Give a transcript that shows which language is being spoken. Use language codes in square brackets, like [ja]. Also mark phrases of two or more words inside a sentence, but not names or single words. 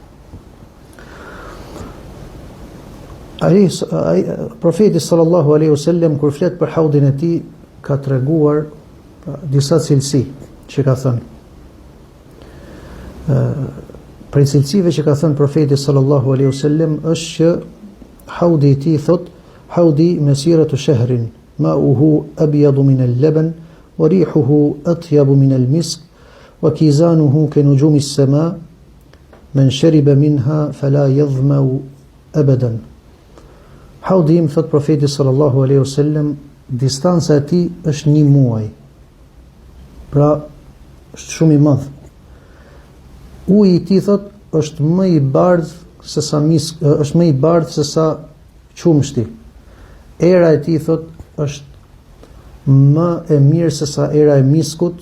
[sq] Profeti [ar] صلى الله عليه وسلم [sq] kur flet për haudin e tij ka treguar disa cilësi që ka thënë. Prej cilësive që ka thënë profeti [ar] صلى الله عليه وسلم [sq] është që haudi i tij, thot, [ar] حوضي مسيرة شهر ماؤه أبيض من اللبن وريحه أطيب من المسك وكيزانه كنجوم السماء من شرب منها فلا يظمأ أبدا. [sq] Haudi im, thot profeti [ar] صلى الله عليه وسلم, [sq] distanca e tij është 1 muaj. Pra është shumë i madh. Uji i tij, thot, është më i bardhë se sa është më i bardhë se sa qumshti. Era e tij, thot, është më e mirë se sa era e miskut.